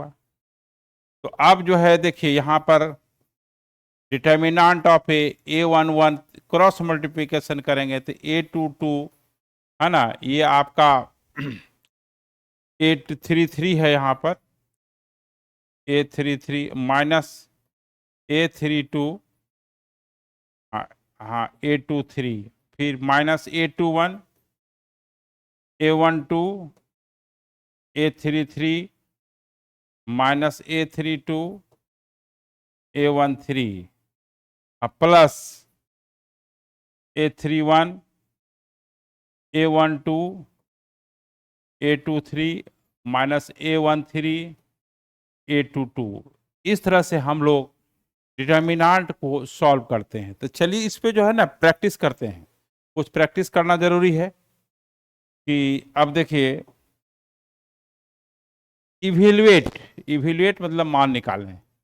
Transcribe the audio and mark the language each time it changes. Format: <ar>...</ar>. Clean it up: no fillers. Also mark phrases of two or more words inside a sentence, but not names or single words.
<hi>तो अब जो है देखिए यहाँ पर</hi> <en>determinant of A11 cross multiplication</en> <hi>करेंगे तो A22, है ना, ये आपका A33 है, यहाँ पर A33 माइनस A32, हाँ A23, फिर माइनस A21, A12, A33, माइनस A32, A13, प्लस A31, A12, A23, माइनस A13, A22। इस तरह से हम लोग डिटर्मिनेंट को सॉल्व करते हैं। तो चलिए इस पे जो है ना प्रैक्टिस करते हैं। कुछ प्रैक्टिस करना जरूरी है कि अब देखिए, इवेल्युएट मतलब मान निकालने।</hi>